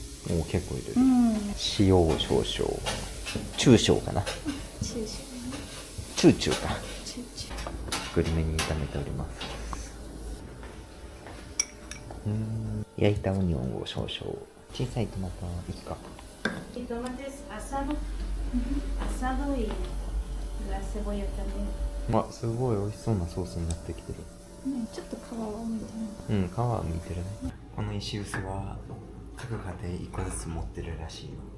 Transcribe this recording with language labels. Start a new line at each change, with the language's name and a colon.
Japanese: おお、結構入れる。塩を少々。中少かな。あ、中小。中中か。中中。作り目に炒めております。焼いたオニオンを少々。小さいトマトいいか。
Spanish: Y tomates asado, asado y la cebolla también.
Japanese: あ、すごい美味しそうなソースになってきてる。ね、ちょっと皮を見てない。うん、皮は剥いてるね。この石臼は各家庭1個ずつ持ってるらしいよ。